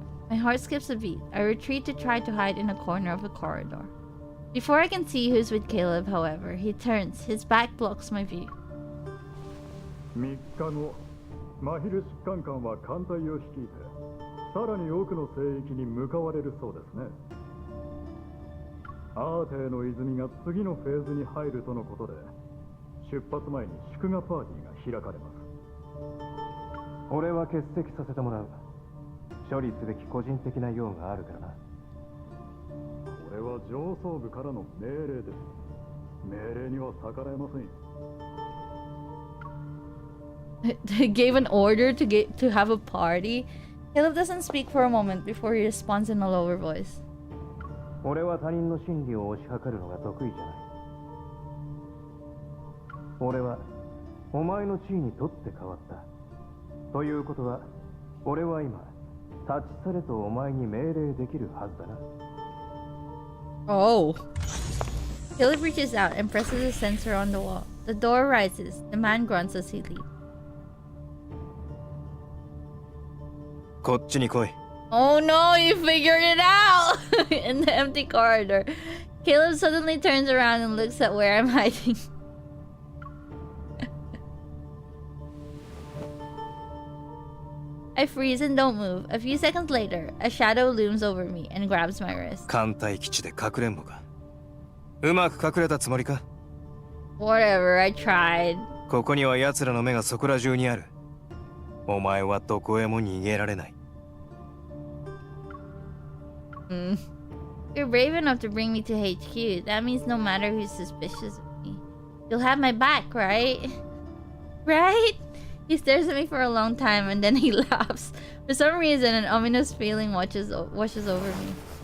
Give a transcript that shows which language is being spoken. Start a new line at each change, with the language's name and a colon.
English: My heart skips a beat. I retreat to try to hide in a corner of the corridor. Before I can see who's with Caleb, however, he turns. His back blocks my view.
Japanese: 3日後、マヒル疾患官は艦隊を率いて、さらに奥の聖域に向かわれるそうですね。アーテーの泉が次のフェーズに入るとのことで、出発前に祝賀パーティーが開かれます。俺は欠席させてもらう。処理すべき個人的な用があるからな。これは上層部からの命令です。命令には逆らえません。
English: They gave an order to have a party. Caleb doesn't speak for a moment before he responds in a lower voice.
Japanese: 俺は他人の真理を推し量るのが得意じゃない。俺はお前の地位にとって変わった。ということは、俺は今、立ち去れとお前に命令できるはずだな。
English: Oh. Caleb reaches out and presses a sensor on the wall. The door rises. The man grunts as he leaves.
Japanese: こっちに来い。
English: Oh no, you figured it out! In the empty corridor, Caleb suddenly turns around and looks at where I'm hiding. I freeze and don't move. A few seconds later, a shadow looms over me and grabs my wrist.
Japanese: 艦隊基地でかくれんぼか。うまく隠れたつもりか？
English: Whatever, I tried.
Japanese: ここには奴らの目がそこら中にある。お前はどこへも逃げられない。
English: You're brave enough to bring me to HQ. That means no matter who's suspicious of me, you'll have my back, right? Right? He stares at me for a long time and then he laughs. For some reason, an ominous feeling washes over me.